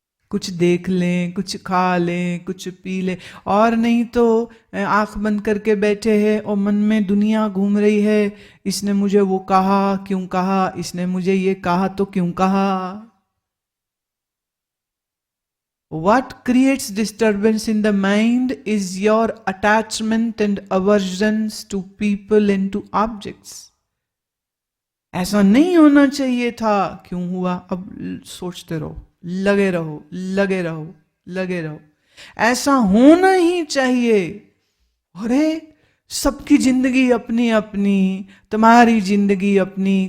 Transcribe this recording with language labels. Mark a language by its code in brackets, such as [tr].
[hi] कुछ देख लें, कुछ खा लें, कुछ पी लें, और नहीं तो आंख बंद करके बैठे हैं और मन में दुनिया घूम रही है. इसने मुझे वो कहा, क्यों कहा? इसने मुझे ये कहा तो क्यों कहा? [en] What creates disturbance in the mind is your attachment and aversions to people and to objects. [hi] ऐसा नहीं होना चाहिए था, क्यों हुआ? अब सोचते रहो, लगे रहो, लगे रहो, लगे रहो. ऐसा होना ही चाहिए. अरे सबकी जिंदगी अपनी अपनी, तुम्हारी जिंदगी अपनी.